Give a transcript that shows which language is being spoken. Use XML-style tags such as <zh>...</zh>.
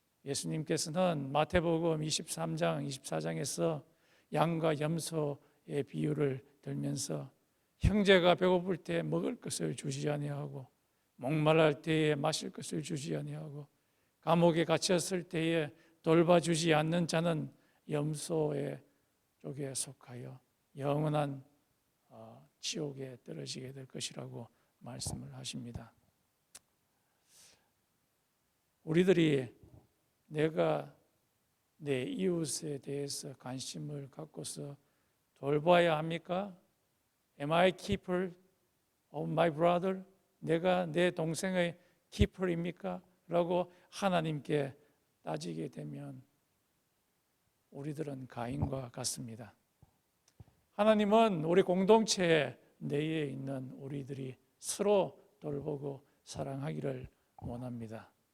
<ko>예수님께서는 마태복음 23장, 24장에서 양과 염소의 비유를 들면서 형제가 배고플 때 먹을 것을 주지 아니하고 목말랄 때에 마실 것을 주지 아니하고 감옥에 갇혔을 때에 돌봐주지 않는 자는 염소의 쪽에 속하여 영원한 지옥에 떨어지게 될 것이라고 말씀을 하십니다. 우리들이 내가 내 이웃에 대해서 관심을 갖고서 돌봐야 합니까?</ko> <en>Am I keeper of my brother?</en> <ko>내가 내 동생의 keeper입니까? 라고 하나님께 따지게 되면 우리들은 가인과 같습니다. 하나님은 우리 공동체 내에 있는 우리들이 서로 돌보고 사랑하기를 원합니다.</ko>